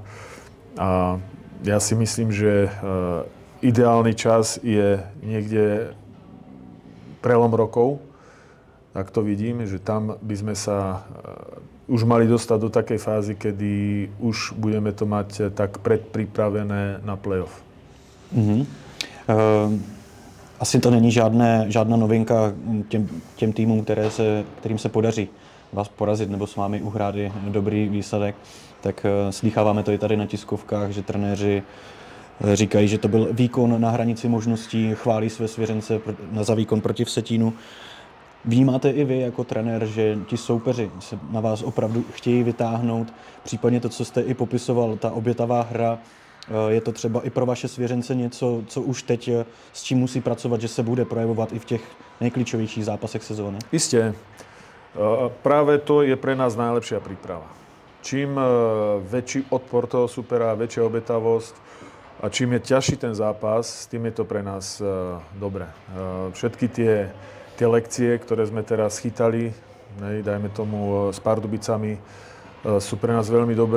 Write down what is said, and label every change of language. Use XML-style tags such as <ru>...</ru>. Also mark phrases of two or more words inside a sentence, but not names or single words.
<sk>A ja si myslím, že ideálny čas je niekde prelom rokov. Tak to vidím, že tam by sme sa už mali dostať do takej fázy, kedy už budeme to mať tak predpripravené na playoff. Mm-hmm.</sk> <cs>Asi to není žádná novinka těm týmům, kterým se podaří vás porazit nebo s vámi uhrát dobrý výsledek. Tak slýcháváme to i tady na tiskovkách, že trenéři říkají, že to byl výkon na hranici možností, chválí své svěřence za výkon proti Vsetínu. Vnímáte i vy jako trenér, že ti soupeři se na vás opravdu chtějí vytáhnout, případně to, co jste i popisoval, ta obětavá hra, je to třeba i pro vaše svěřence něco, co už teď s čím musí pracovat, že se bude projevovat i v těch nejklíčovějších zápasech sezóny?</cs> <sk>Isté. Práve to je pre nás najlepšia príprava. Čím väčší odpor toho supera, väčšia obetavosť a čím je ťažší ten zápas, tým je to pre nás dobré. Všetky tie lekcie, ktoré sme teraz chytali, dajme tomu s Pardubicami, sú pre nás veľmi dobré.</sk>